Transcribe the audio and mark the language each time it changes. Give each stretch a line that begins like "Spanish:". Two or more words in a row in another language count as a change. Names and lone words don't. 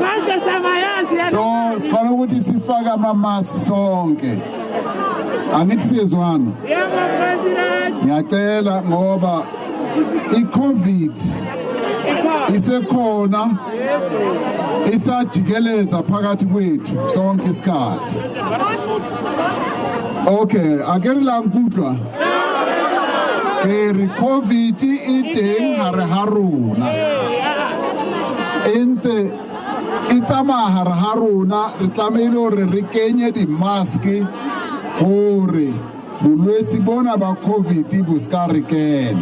Zulu: So sifana ukuthi sifake ama-mask sonke. Angithi siyezwana? Yebo president. Ngiyacela ngoba i-COVID isekhona isajikeleza phakathi kwethu sonke isikhathi.
Southern Sotho: Okay, akere la nkutlwa. Ke COVID iteng hare haruna. Entse itama hare haruna re tlamehile hore re kenye di-mask hore bolwetse bona ba COVID bo ska re kena.